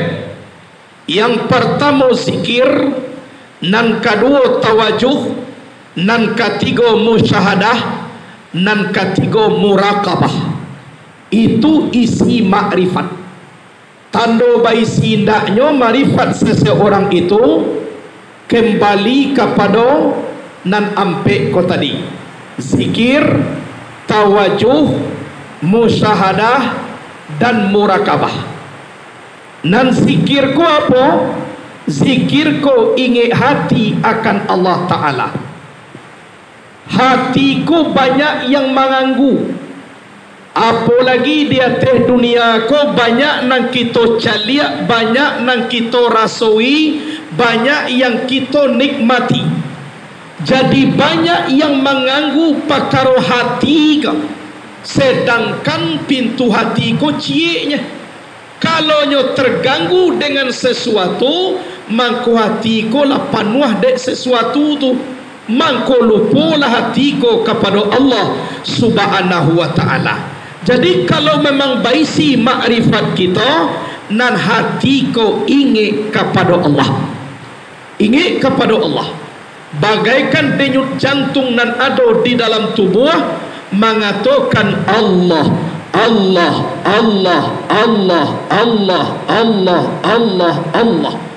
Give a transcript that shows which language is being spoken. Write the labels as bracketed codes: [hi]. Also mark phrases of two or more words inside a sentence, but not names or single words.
[min] Yang pertama zikir, nan kedua tawajuh, nan ketiga musyahadah, nan ketiga muraqabah. Itu isi makrifat. Tanda baisi indahnya makrifat seseorang itu kembali kepada nan ampe ko tadi: zikir, tawajuh, musyahadah dan muraqabah. Nan zikir ko apa? Zikir ko ingat hati akan Allah Ta'ala. Hatiku banyak yang mengganggu, apalagi di atas dunia ko banyak nang kita caliak, banyak nang kita rasoi, banyak yang kita nikmati. Jadi banyak yang mengganggu perkara hati ko, sedangkan pintu hati ko cieknya. Kalau nyo terganggu dengan sesuatu, mangko hatiku lah panuh dek sesuatu tu, mangko lupa lah hatiku kepada Allah [ar] subhanahu wa ta'ala. [min] Jadi kalau memang baisi makrifat kita, nan hatiku ingat kepada Allah, ingat kepada Allah, bagaikan denyut jantung nan ada di dalam tubuh mengatakan Allah, Allah, Allah, Allah, Allah, Allah, Allah, Allah.